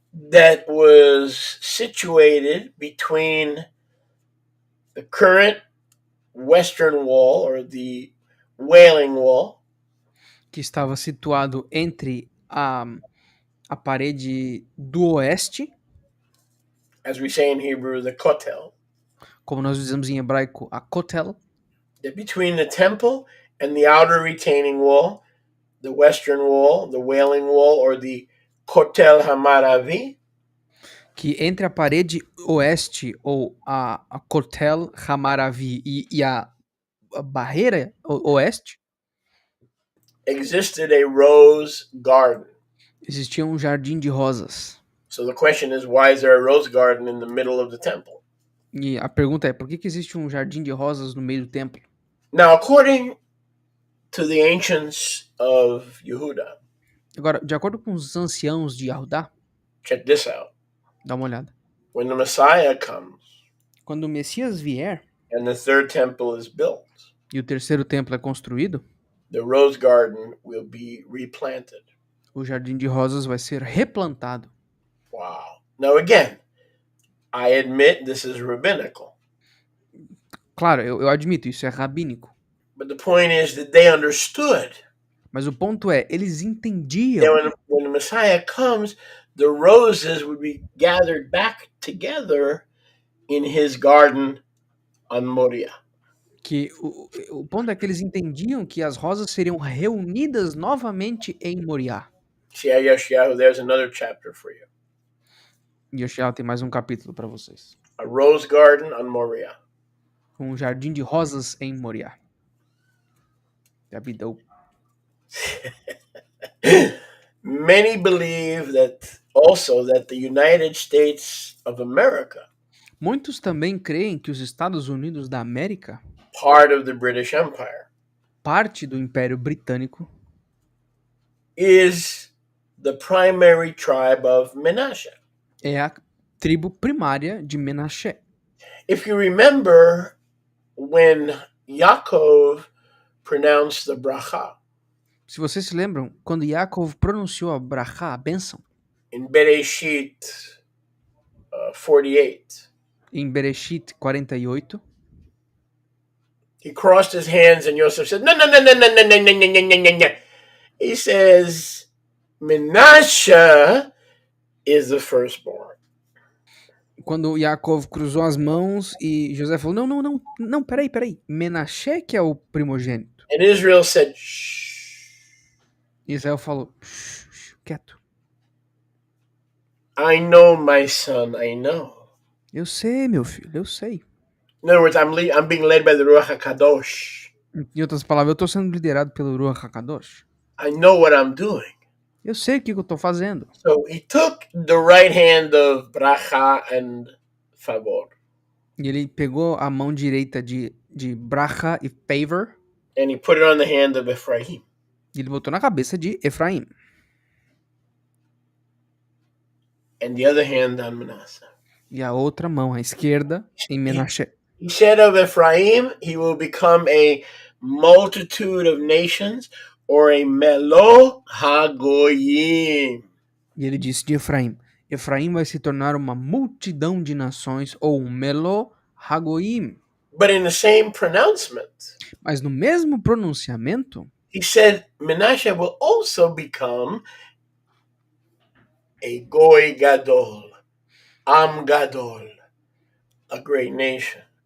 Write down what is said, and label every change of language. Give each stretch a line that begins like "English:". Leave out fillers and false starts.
English: That was situated between the current Western Wall, or the Wailing Wall,
Portuguese: que estava situado entre a parede do oeste,
English: as we say in Hebrew, the Kotel,
Portuguese: como nós dizemos em hebraico, a kotel,
English: that between the temple and the outer retaining wall, the western wall, the wailing wall, or the Kotel Hamaravi,
Portuguese: que entre a parede oeste ou a kotel Hamaravi e a barreira oeste,
English: existed a rose garden.
Portuguese: existia um jardim de rosas.
English: So the question is, why is there a rose garden in the middle of the temple?
Portuguese: E a pergunta é, por que existe um jardim de rosas no meio do templo?
English: Now, according to the ancients of Yehuda,
Portuguese: Agora, de acordo com os anciãos de Yahudá,
English: check this out.
Portuguese: dá uma olhada.
English: When the Messiah comes
Portuguese: Quando o Messias vier
English: and the third temple is built,
Portuguese: e o terceiro templo é construído,
English: the rose garden will be replanted.
Portuguese: o jardim de rosas vai ser replantado.
English: Wow. Now, again, I admit this is rabbinical.
Portuguese: Claro, eu admito, isso é rabínico.
English: But the point is that they understood
Portuguese: Mas o ponto é, eles
English: that
Portuguese: entendiam
English: when the Messiah comes, the roses would be gathered back together in his garden on Moriah.
Portuguese: que o ponto é que eles entendiam que as rosas seriam reunidas novamente em Moriá.
English: Yeshayahu, there's another chapter for you.
Portuguese: E Yoshiao tem mais um capítulo para vocês.
English: A rose garden on Moriah.
Portuguese: Um jardim de rosas em Moriá. Abidou.
English: Many believe that also that the United States of America,
Portuguese: Muitos também creem que os Estados Unidos da América,
English: part of the British Empire,
Portuguese: parte do Império Britânico,
English: is the primary tribe of Menashe.
Portuguese: é a tribo primária de Menashe.
English: If you remember when Yaakov pronounced the bracha
Portuguese: Se vocês se lembram, quando Yaakov pronunciou a brachá, a bênção,
English: in Bereshit 48,
Portuguese: em Bereshit 48,
English: he crossed his hands and Yosef said, no, no, no, no, no, no, no, no, no, no, no, no, no. He says, Menashe is the firstborn.
Portuguese: quando Yaakov cruzou as mãos e José falou, não, peraí, Menashe que é o primogênito.
English: And Israel said, shh.
Portuguese: Israel falou, quieto.
English: I know, my son, I know.
Portuguese: Eu sei, meu filho, eu sei.
English: In other words, I'm being led by the Ruach HaKadosh.
Portuguese: Em outras palavras, eu estou sendo liderado pelo Ruach HaKadosh.
English: I know what I'm doing.
Portuguese: Eu sei o que eu estou fazendo.
English: So he took the right hand of bracha and favor.
Portuguese: E ele pegou a mão direita de bracha e favor.
English: And he put it on the hand of Ephraim.
Portuguese: E ele botou na cabeça de Efraim.
English: And the other hand on Manasseh.
Portuguese: E a outra mão, à esquerda, em Menashe.
English: He said of Ephraim, he will become a multitude of nations, or a
Hebrew: melo hagoyim.
Portuguese: E ele disse de Efraim, Efraim vai se tornar uma multidão de nações, ou um
Hebrew: melo hagoim.
English: But in the same pronouncement,
Portuguese: Mas no mesmo pronunciamento,
English: he said Menashe will also become a
Hebrew: goy gadol, am gadol,
English: a great nation.